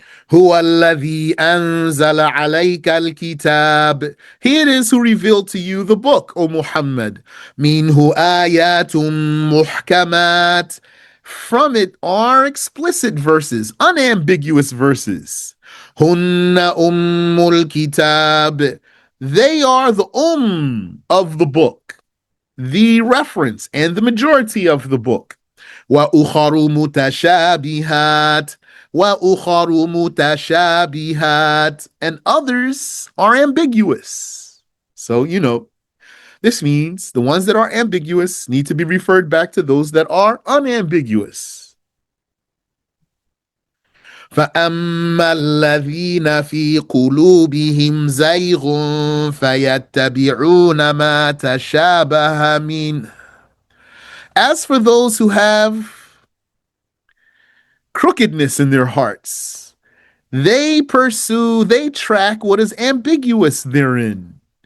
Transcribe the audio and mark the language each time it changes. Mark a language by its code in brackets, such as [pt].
[ar] هو الذي أنزل عليك الكتاب. [en] He it is who revealed to you the book, O Muhammad. [ar] منه آيات محكمات. [en] From it are explicit verses, unambiguous verses. [ar] هن الكتاب. [en] They are the of the book, the reference and the majority of the book. [ar] وأخر متشابهات. وَأُخَرُ مُتَشَابِهَاتٍ, [en] and others are ambiguous. So, this means the ones that are ambiguous need to be referred back to those that are unambiguous. [ar] فَأَمَّا الَّذِينَ فِي قُلُوبِهِمْ زَيْغٌ فَيَتَّبِعُونَ مَا تَشَابَهَ مِنْهُ. [en] As for those who have crookedness in their hearts. They pursue, they track what is ambiguous therein.